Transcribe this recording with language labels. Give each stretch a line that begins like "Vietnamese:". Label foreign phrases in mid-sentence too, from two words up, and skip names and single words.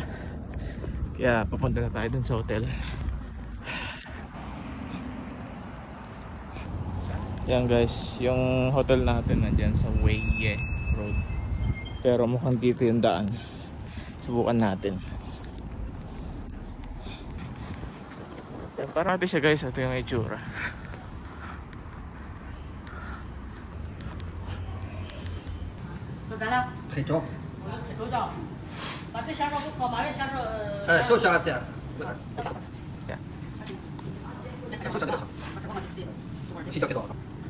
Filipino: Kaya papunta na tayo dun sa hotel. Yan guys, yung hotel natin nandyan sa Weiye Road. Pero mukhang dito yung daan. Subukan natin. Yan, parati siya guys. Ito yung itsura.
Chinese: 可以装。收下这样。收下这个。去交给多少？